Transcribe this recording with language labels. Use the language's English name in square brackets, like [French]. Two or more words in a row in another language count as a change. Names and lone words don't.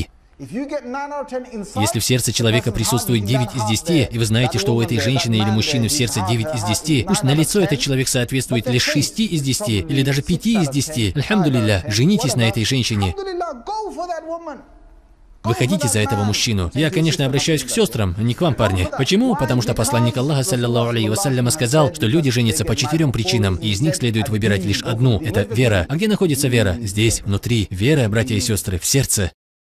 [Russian] Если в сердце человека присутствует 9 из 10, и вы знаете, что у этой женщины или мужчины в сердце 9 из 10, пусть на лицо этот человек соответствует лишь 6 из 10 или даже 5 из 10, альхамдулилля, женитесь на этой женщине. Выходите за этого мужчину. Я, конечно, обращаюсь к сестрам, не к вам, парни. Почему? Потому что посланник Аллаха, [Arabic] صلى الله عليه وسلم, [Russian] сказал, что люди женятся по 4 причинам, и из них следует выбирать лишь одну. Это вера. А где находится вера? Здесь, внутри. Вера, братья и сестры, в сердце.